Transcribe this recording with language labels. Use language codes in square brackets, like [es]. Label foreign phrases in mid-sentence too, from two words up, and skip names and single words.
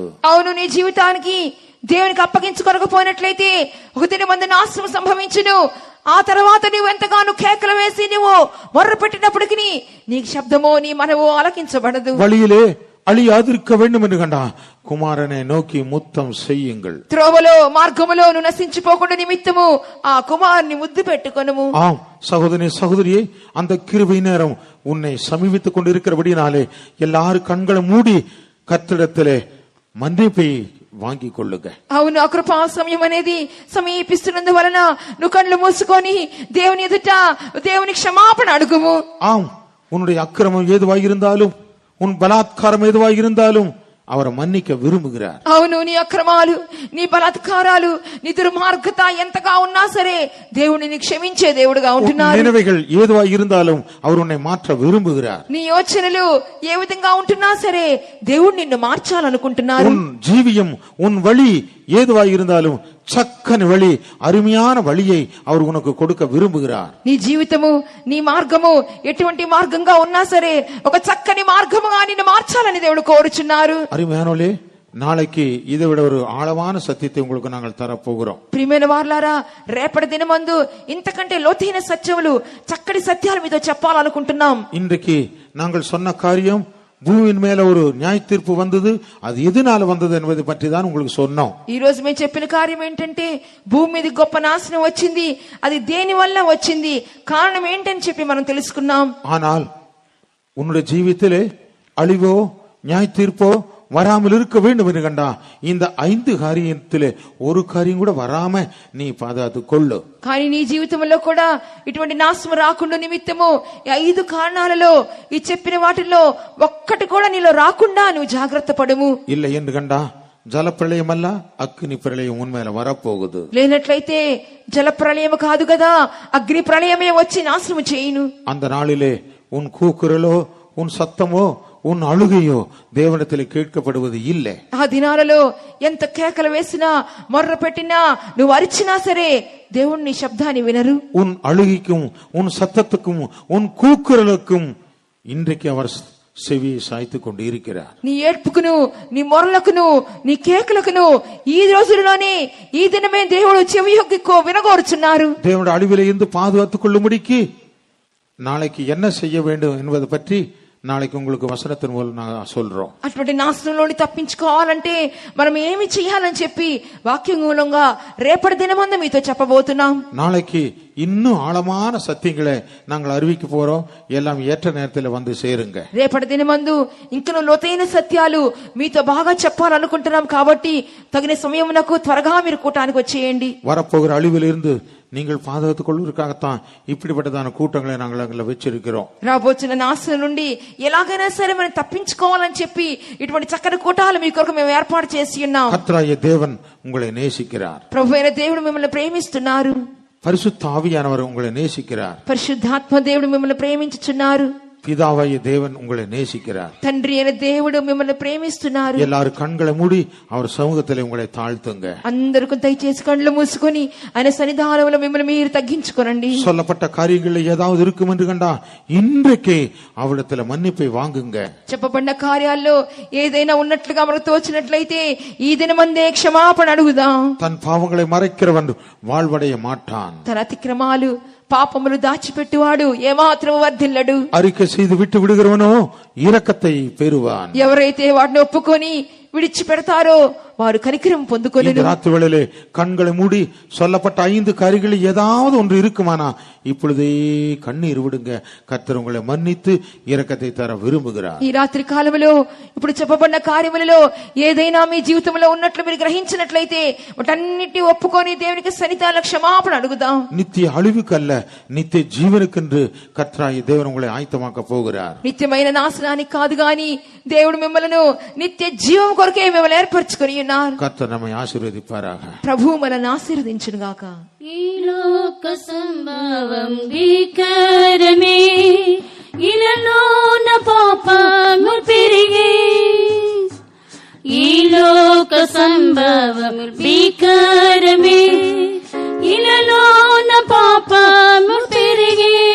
[te] అవును, నీ జీవితానికి దేవునికి అప్పగించుకొనకపోయినట్లయితే ఒక దినమందు నాశనం సంభవించును. ఆ తర్వాత నువ్వు ఎంతగానో కేకలు వేసి నువ్వు మొర్ర పెట్టినప్పటికీ నీ శబ్దమో నీ మనవో ఆలకించబడదు. [ta] வழியிலே அழியாதிருக்க வேண்டும் என்று கண்டா, குமாரனை நோக்கி முத்தம் செய்யுங்கள். [te] త్రోవలో మార్గములో నువ్వు నశించిపోకుండా నిమిత్తము ఆ కుమారుని ముద్దు పెట్టుకొనుము. [ta] ஆம் சகோதரி சகோதரியே, அந்த கிருபை நேரம் உன்னை சமீபித்துக் கொண்டிருக்கிறபடினாலே எல்லாரும் கண்களை மூடி கர்த்தரிடத்திலே மன்னிப்பை வாங்கி கொள்ளுங்க. [te] అవును, ఆ కృపా సమయం అనేది సమీపిస్తున్నందువలన నువ్వు కళ్ళు మూసుకొని దేవుని ఎదుట దేవుని క్షమాపణ అడుగుము. [ta] ஆம், உன்னுடைய அக்கிரமம் ஏதுவாக இருந்தாலும் உன் பலாத்காரம் ஏதுவாக இருந்தாலும் அவரை மன்னிக்க விரும்புகிறார். [te] అవును, నీ అక్రమాలు నీ బలాత్కారాలు నీ దుర్మార్గత ఎంతగా ఉన్నా సరే దేవుడిని క్షమించే దేవుడుగా ఉంటున్నారు. [ta] நினைவுகள் ஏதுவாக இருந்தாலும் அவர் உன்னை மாற்ற விரும்புகிறார். [te] నీ యోచనలు ఏ విధంగా ఉంటున్నా సరే దేవుడు నిన్ను మార్చాలనుకుంటున్నారు. [ta] உன் ஜீவியம் உன் வழி ஏதுவாக இருந்தாலும் చక్కని வழி, అరుமையான வழியை அவர் உனக்கு கொடுக்க விரும்புகிறார். [te] నీ జీవితము నీ మార్గము ఎటువంటి మార్గంగా ఉన్నా సరే ఒక చక్కని మార్గముగా నిన్ను మార్చాలని దేవుడు కోరుచున్నారు. [ta] அருமையானோலே, நாளைக்கு இதை விட ஒரு ஆழமான சத்தியத்தை உங்களுக்கு நாங்கள் தரப்போகிறோம். [te] ప్రియమైన వారలారా, రేపటి దినమందు ఇంతకంటే లోతైన సత్యములు చక్కటి సత్యాలు మీతో చెప్పాలనుకుంటున్నాం. [ta] இன்றைக்கு நாங்கள் சொன்ன காரியம் பூமியின் மேல ஒரு நியாய தீர்ப்பு வந்தது. அது எதனால வந்தது என்பதை பற்றி தான் உங்களுக்கு சொன்னோம். [te] ఈ రోజు మేము చెప్పిన కార్యం ఏంటంటే భూమి మీద గొప్ప నాశనం వచ్చింది. అది దేని వల్ల వచ్చింది, కారణం ఏంటని చెప్పి మనం తెలుసుకున్నాం. [ta] ஆனால் உன்னுடைய ஜீவித்திலே அழிவோ நியாய தீர்ப்போ வராமல் இருக்க வேண்டும் என்று கண்டா இந்த 5 காரியத்திலே ஒரு காரியம் கூட வராம நீ பாதுகாத்து கொள்ளு. [te] కానీ నీ జీవితంలో కూడా ఇటువంటి నాశనం రాకుండా నిమిత్తము ఈ 5 కారణాలలో ఈ చెప్పిన వాటిల్లో ఒక్కటి కూడా నీలో రాకుండా నువ్వు జాగ్రత్త పడము. [ta] இல்லை என்று கண்டா ஜல பிரளயம் அல்ல அக்னி பிரளயம் உன்மேல வரப்போகுது. [te] లేనట్లయితే జల ప్రళయం కాదు కదా, అగ్ని ప్రళయమే వచ్చి నాశనం చేయును. [ta] அந்த நாளிலே உன் கூக்குரலோ உன் சத்தமோ உன் அழுகையோ தேவனிடத்தில் கேட்கப்படுவது இல்லை. [te] ఆ దినాలలో ఎంత కేకలు వేసినా మొర్ర పెట్టినా నువ్వు అరిచినా సరే దేవుడు నీ శబ్దాన్ని వినరు. [ta] உன் அழுகைக்கும் உன் சத்தத்துக்கும் உன் கூக்குரலுக்கும் இன்றைக்கு அவர் செவியை சாய்த்து கொண்டு இருக்கிறார். [te] నీ ఏడ్పుకును, నీ మొరలకును, నీ కేకలకును ఈ రోజుల్లోనే ఈ దినమే దేవుడు చెవి యొగ్గి వినగోరుచున్నారు. [ta] தேவனுடைய அழிவிலே இருந்து பாதுகாத்துக் கொள்ளும்படிக்கு நாளைக்கு என்ன செய்ய வேண்டும் என்பதை பற்றி நாளைக்கு உங்களுக்கு வசனத்தின் மூலம் நான் சொல்றோம். [te] అటువంటి నాశనంలోని తప్పించుకోవాలంటే మనం ఏమి చేయాలని చెప్పి వాక్యం మూలంగా రేపటి దినమందు మీతో చెప్పబోతున్నాం. [ta] நாளைக்கு இன்னும் ஆழமான சத்தியங்களை நாங்கள் அறிவிக்க போறோம். எல்லாம் ஏற்ற நேரத்தில் வந்து சேருங்க. [te] రేపటి దినమందు ఇంకనూ లోతైన సత్యాలు మీతో బాగా చెప్పాలనుకుంటున్నాం కాబట్టి తగిన సమయమునకు త్వరగా మీరు కూటానికి వచ్చేయండి. [ta] வரப்போகிற அழிவிலிருந்து நீங்கள் பாதுகாத்துக் கொள்வதற்காகத்தான் இப்படிப்பட்டதான கூட்டங்களை நாங்கள் அங்கே வச்சிருக்கிறோம். [te] రాబోతున్న నాశనం నుండి ఎలాగైనా సరే మనం తప్పించుకోవాలని చెప్పి ఇటువంటి చక్కని కూటాలు మీ కొరకు మేము ఏర్పాటు చేసి ఉన్నాం. [ta] கர்த்தராகிய தேவன் உங்களை நேசிக்கிறார். [te] ప్రభువైన దేవుడు మిమ్మల్ని ప్రేమిస్తున్నారు. [ta] பரிசுத்த ஆவியானவர் உங்களை நேசிக்கிறார். [te] పరిశుద్ధాత్మ దేవుడు మిమ్మల్ని ప్రేమించుచున్నారు. [ta] பிதாவாகிய தேவன் உங்களை நேசிக்கிறார். [te] తండ్రి అయిన దేవుడు మిమ్మల్ని ప్రేమిస్తున్నారు. [ta] எல்லாரும் கண்களை மூடி அவர் சமூகத்திலே உங்களை தாழ்த்துங்க. [te] అందరూ దయచేసి కళ్ళు మూసుకొని ఆయన సన్నిధానంలో మిమ్మల్ని మీరు తగ్గించుకోనండి. [ta] சொல்லப்பட்ட காரியங்களில் ஏதாவது இருக்கும் என்று கண்டா இன்றைக்கே அவரிடத்துல மன்னிப்பை வாங்குங்க. [te] చెప్పబడిన కార్యాల్లో ఏదైనా ఉన్నట్లుగా మనకు తోచినట్లయితే ఈ దినమందే క్షమాపణ అడుగుదాం. [ta] தன் பாவங்களை மறைக்கிறவன் வாழ்வடைய மாட்டான். [te] తన అతిక్రమాలు పాపములు దాచిపెట్టువాడు ఏమాత్రం వర్ధిల్లడు. [ta] அறிக்கை செய்து விட்டு விடுகிறவனோ இரக்கத்தை பெறுவான். [te] ఎవరైతే వాటిని ఒప్పుకొని విడిచిపెడతారో వారు కనికరం పొందుకొనును. [ta] ராத்திரி வேளையிலே கண்களை மூடி சொல்லப்பட்ட 5 காரியங்களில் ஏதாவது ஒன்று இருக்குமானா இப்பொழுதே கண்ணீர் விடுங்க. கர்த்தர் உங்களை மன்னித்து இரக்கத்தை தர விரும்புகிறார். [te] ఈ రాత్రి కాలములో ఇప్పుడు చెప్పబడిన కార్యములలో ఏదైనా మీ జీవితంలో ఉన్నట్లు మీరు గ్రహించినట్లయితే వాటన్నిటిని ఒప్పుకొని దేవునికి సన్నిధానంలో క్షమాపణ అడుగుదాం. [ta] நித்திய அழிவுக்கு அல்ல நித்திய ஜீவனுக்கென்று கர்த்தராகிய தேவன் உங்களை ஆயத்தமாக்க போகிறார். [te] నిత్యమైన నాశనానికి కాదు గాని దేవుడు మిమ్మల్ని నిత్య జీవం కొరకే మిమ్మల్ని ఏర్పరచుకొని ఉన్నారు. [ta] கர்த்தர் நம்மை ஆசீர்வதிப்பாராக. [te] ప్రభువు మనల్ని ఆశీర్వదించును గాక. ఈ లోక సంభవం భీకరమే, ఇలలోన పాపము పెరిగే. ఈ లోక సంభవం భీకరమే, ఇలలోన పాపము పెరిగే.